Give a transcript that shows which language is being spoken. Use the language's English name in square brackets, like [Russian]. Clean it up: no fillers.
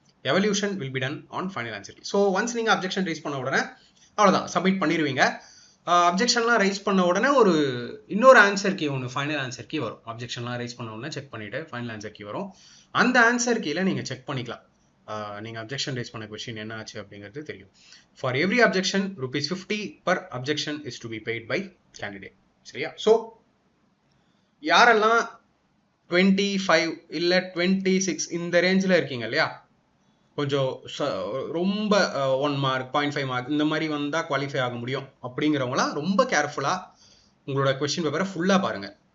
[English] Evaluation will be done on final answer key. [Tamil] So once நீங்க objection rice பண்ண உடனே அவ்வளோதான், சப்மிட் பண்ணிடுவீங்க. அப்ஜெக்ஷன்லாம் ரைஸ் பண்ண உடனே இன்னொரு ஆன்சர் கீ ஒன்று, ஃபைனல் ஆன்சர் கீ வரும். அப்ஜெக்ஷன்லாம் ரைஸ் பண்ண உடனே செக் பண்ணிட்டு ஃபைனல் ஆன்சர் கீ வரும். அந்த ஆன்சர் கீழே நீங்கள் செக் பண்ணிக்கலாம் நீங்க அப்ஜெக்ஷன் ரைஸ் பண்ண கொஸ்டின் என்ன ஆச்சு அப்படிங்கிறது தெரியும். [English] For every objection ₹50 per objection is to be paid by candidate. [Tamil] சரியா? ஸோ யாரெல்லாம் 25 இல்லை 26 இந்த ரேஞ்சில் இருக்கீங்க இல்லையா, கொஞ்சம் ரொம்ப 1 மார்க் 0.5 மார்க் இந்த மாதிரி வந்தால் குவாலிஃபை ஆக முடியும் அப்படிங்கிறவங்களாம் ரொம்ப கேர்ஃபுல்லாக உங்களோட கொஸ்டின் பேப்பரை ஃபுல்லாக பாருங்கள்.